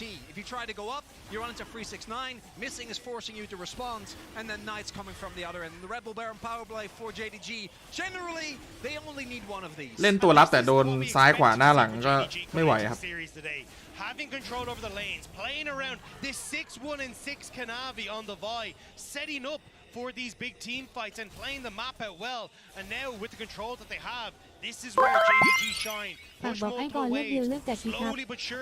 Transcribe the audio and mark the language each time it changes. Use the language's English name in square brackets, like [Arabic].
[English] If you try to go up, you run into 369. Missing is forcing you to respond, and then Knights coming from the other end. The Rebel Baron power play for JDG. Generally, they only need one of these. [Thai] เล่นตัวรับแต่โดนซ้ายขวาหน้าหลังก็ไม่ไหวครับ [English] Having control over the lanes, playing around this 6-1 and 6 Kanavi on the Vi, setting up for these big team fights and playing the map out well. And now with the control that they have, this is where JDG shine. [Thai] ฝากบอกไอ้กรเลิกเบียวเลิกแจกทีครับ